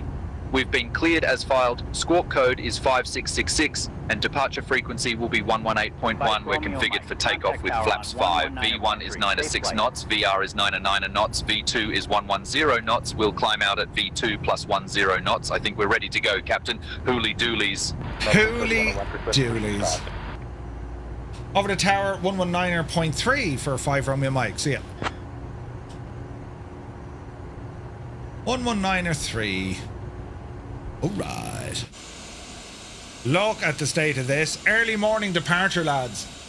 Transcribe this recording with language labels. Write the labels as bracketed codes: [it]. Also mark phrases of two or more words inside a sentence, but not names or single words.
[en] We've been cleared as filed. Squawk code is 5666 and departure frequency will be 118.1. We're configured for takeoff with flaps 5. V1 is 9 knots, VR is 9 knots, V2 is 110 knots. We'll climb out at V2 plus 10 knots. I think we're ready to go, Captain. Hooly doolies. Hooly doolies. Over the tower, 119.3 for 5 Romeo Mike. See ya. 119.3. Alright. Look at the state of this. Early morning departure, lads.